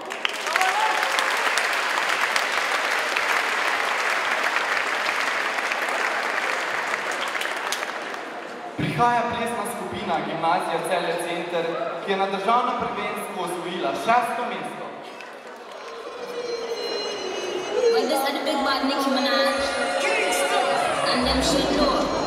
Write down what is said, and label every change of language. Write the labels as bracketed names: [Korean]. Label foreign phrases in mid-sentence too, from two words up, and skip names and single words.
[Slovenian] Prihaja plesna skupina Gimnazija Celje Center, ki je na državnem prvenstvu osvojila 6. mesto. [English] Well, this is the big bad Nicki Minaj, and them shit know.